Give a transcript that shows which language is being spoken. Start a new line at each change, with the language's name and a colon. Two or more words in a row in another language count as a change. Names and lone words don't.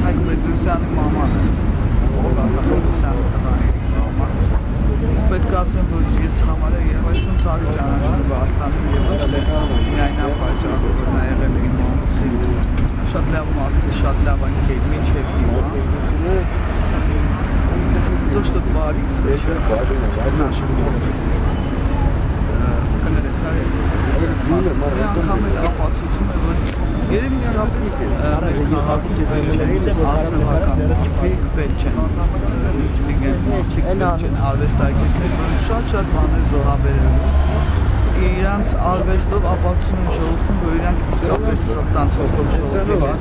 Armenian: Պետրոսյանի մաման է, Վարդան Պետրոսյանի տղայի մաման։ Պետք է ասեմ, որ ես համար է 30 տարի ճանաչում Վարդանին եւ ոչ միայն ապաճառով, որ նա եղել է իմ ամուսին։ Շատ լավ մարդ է, շատ լավ ընկեր, մինչև հիմա։
Russian: То, что творится сейчас в нашем городе.
Armenian: Երևի իսկապես ազնվական մարդիկ պետք չեն, ինտելիգենտ մարդիկ պետք չեն արվեստագետներ, որ շատ բաներ զոհաբերելու իրանց արվեստով ապացուցում են ժողովրդին, որ իրանք իսկապես սրտանց հոգով ժողովրդի հետ